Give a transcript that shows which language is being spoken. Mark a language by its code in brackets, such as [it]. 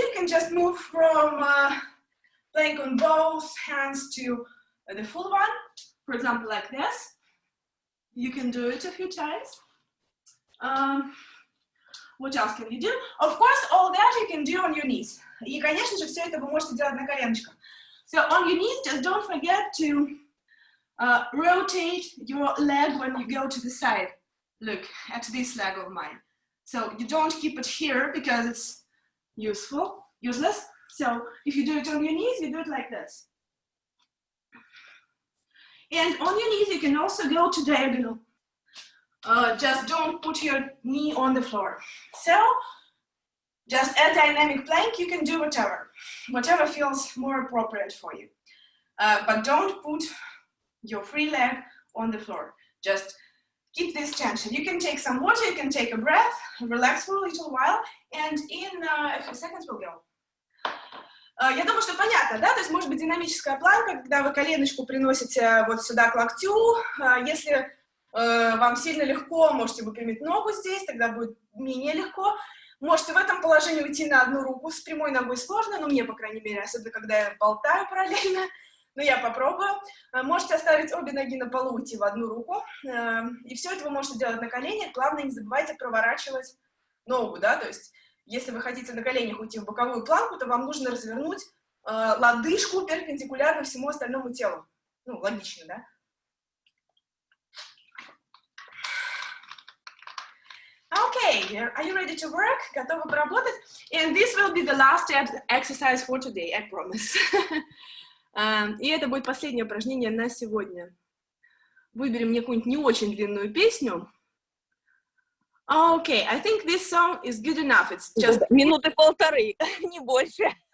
[en] You can just move from plank on both hands to the full one. For example, like this. You can do it a few times. What else can you do? Of course, all that you can do on your knees. [ru] И, конечно же, все это вы можете делать на коленочках. [en] So on your knees, just don't forget to rotate your leg when you go to the side. Look at this leg of mine. So you don't keep it here because it's useless. So if you do it on your knees, you do it like this. And on your knees, you can also go to diagonal. Just don't put your knee on the floor. So just a dynamic plank, you can do whatever feels more appropriate for you. But don't put your free leg on the floor. Just keep this tension. You can take some water, you can take a breath, relax for a little while, and in a few seconds we'll go. [ru] Я думаю, что понятно, да? То есть может быть динамическая планка, когда вы коленочку приносите вот сюда к локтю. Если вам сильно легко, можете выпрямить ногу здесь, тогда будет менее легко. Можете в этом положении уйти на одну руку. С прямой ногой сложно, но мне, по крайней мере, особенно когда я болтаю параллельно. Но я попробую. Можете оставить обе ноги на полу, уйти в одну руку. И все это вы можете делать на коленях. Главное, не забывайте проворачивать ногу, да? То есть если вы хотите на коленях уйти в боковую планку, то вам нужно развернуть лодыжку перпендикулярно всему остальному телу. Ну, логично, да? [en] Okay, are you ready to work? [ru] Готовы поработать? [en] And this will be the last exercise for today, I promise. [ru] И это будет последнее упражнение на сегодня. Выберем мне какую-нибудь не очень длинную песню. [en] Okay, I think this song is good enough. It's just [ru] минуты полторы, не больше.